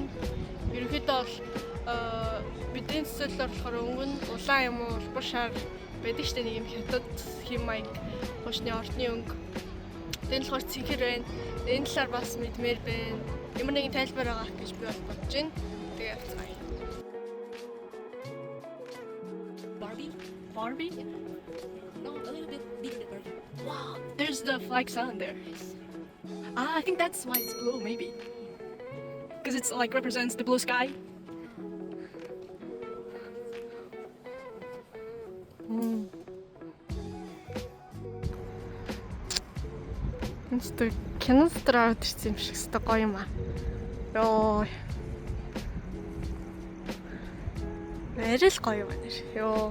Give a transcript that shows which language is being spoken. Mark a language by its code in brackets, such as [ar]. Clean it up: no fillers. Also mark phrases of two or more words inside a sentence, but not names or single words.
[mn] Ерөнхийдөө бол бидний төсөөлөл болохоор өнгө нь улаан юм уу, улбар шар байдаг штэ нэг юм хятад хэм маяг хошны ордны өнгө. Тэгээд болохоор цэнхэр байна. Энэ талаар бас мэдмээр байна. Ямар нэгэн тайлбар байгаа гэж би бол бодож байна. Тэгээ явцгаая. [en] Barbie? No, a little bit bigger than Barbie. Wow, there's the flag sign there. I think that's why it's blue, maybe. Because it's like represents the blue sky. [mn] Үнэхээр киностер аваад ирсэн юм шиг өстой гоё юм аа. Йоо. Арай л гоё байна. Йоо.